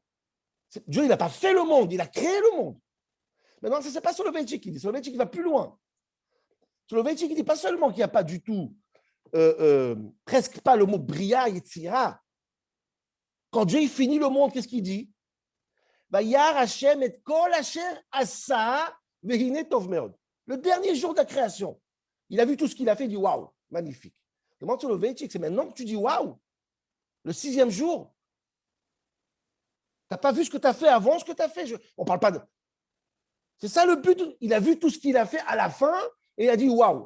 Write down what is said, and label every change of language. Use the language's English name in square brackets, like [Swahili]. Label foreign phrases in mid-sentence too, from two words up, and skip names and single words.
[French] Dieu, il n'a pas fait le monde, il a créé le monde. Maintenant, ce n'est pas Soloveitchik qui dit. Soloveitchik va plus loin. Soloveitchik ne dit pas seulement qu'il n'y a pas du tout, presque pas le mot [Hebrew] בריאה יצירה. [French] Quand Dieu il finit le monde, qu'est-ce qu'il dit? [Hebrew] וירא ה' את כל אשר עשה והנה טוב מאד. [French] Le dernier jour de la création, il a vu tout ce qu'il a fait, il dit waouh, magnifique. Demande sur le Soloveitchik, c'est maintenant que tu dis waouh. Le 6e jour, tu n'as pas vu ce que tu as fait avant ce que tu as fait. On ne parle pas de. C'est ça le but. Il a vu tout ce qu'il a fait à la fin et il a dit waouh.